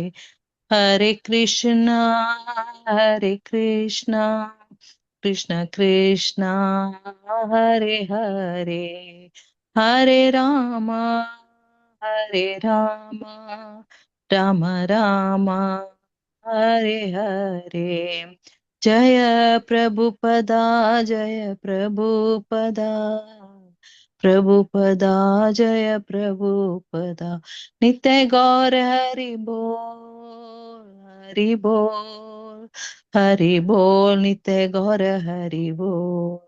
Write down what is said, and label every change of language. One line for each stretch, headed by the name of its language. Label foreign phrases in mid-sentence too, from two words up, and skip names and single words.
Sanskrit: ഹരേ കൃഷ്ണ കൃഷ്ണ കൃഷ്ണ ഹരേ ഹരേ, ഹരേ രാമ രാമ രാമ ഹരേ ഹരേ. ജയ പ്രഭുപദാ പ്രഭുപദാ ജയ പ്രഭുപദാ. നിത്യ ഗൗര ഹരി ബോൾ ഹരി ബോൾ നിത്യ ഗൗര ഹരി ബോൾ.